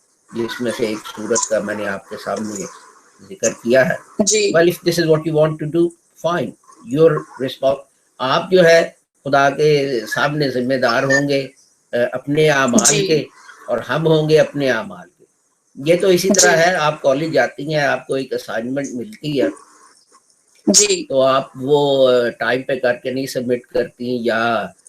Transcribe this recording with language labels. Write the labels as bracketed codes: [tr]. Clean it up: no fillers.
[ur] جس میں سے ایک صورت کا میں نے آپ کے سامنے ذکر کیا ہے. [en] Well, if this is what you want to do, fine. Your response. [ur] آپ جو ہے خدا کے سامنے ذمہ دار ہوں گے اپنے اعمال کے اور ہم ہوں گے اپنے اعمال کے. یہ تو اسی طرح ہے، آپ کالج جاتی ہیں، آپ کو ایک اسائنمنٹ ملتی ہے تو آپ وہ ٹائم پہ کر کے نہیں سبمٹ کرتی، یا